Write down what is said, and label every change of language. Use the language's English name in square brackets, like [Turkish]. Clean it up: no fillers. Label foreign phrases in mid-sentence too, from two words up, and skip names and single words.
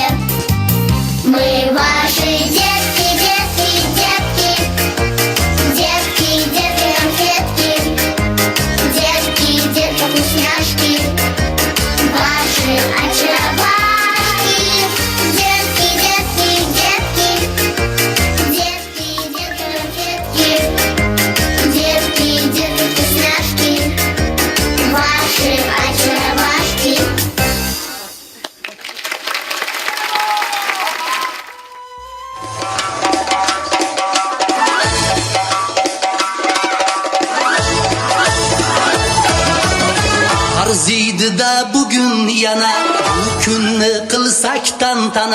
[Russian] Мы ваши детки, детки, детки, детки, детки, конфетки, детки, детки, вкусняшки, ваши очаровашки. Детки, детки, детки, детки, детки, конфетки, детки, детки, вкусняшки, ваши очаровашки. [Uzbek] Arziydi da bugün yana, bu kunni qilsak tantana.